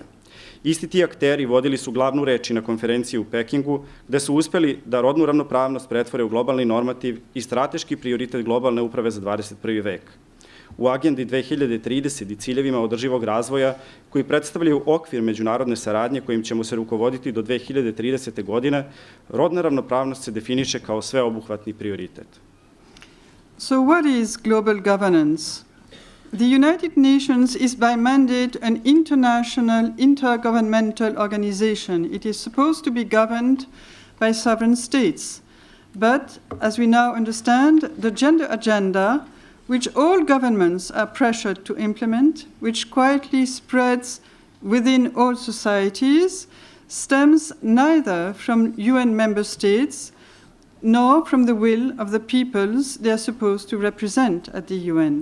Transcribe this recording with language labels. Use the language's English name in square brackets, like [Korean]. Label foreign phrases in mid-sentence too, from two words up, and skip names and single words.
[Serbian] Isti ti akteri vodili su glavnu reč na konferenciji u Pekingu, gde su uspeli da rodnu ravnopravnost pretvore u globalni normativ i strateški prioritet globalne uprave za 21. vek. U agendi 2030 i ciljevima održivog razvoja, koji predstavljaju okvir međunarodne saradnje kojim ćemo se rukovoditi do 2030. godine, rodna ravnopravnost se definiše kao sveobuhvatni prioritet. [English] So what is global governance? The United Nations is by mandate an international intergovernmental organization. It is supposed to be governed by sovereign states. But, as we now understand, the gender agenda, which all governments are pressured to implement, which quietly spreads within all societies, stems neither from UN member states nor from the will of the peoples they are supposed to represent at the UN.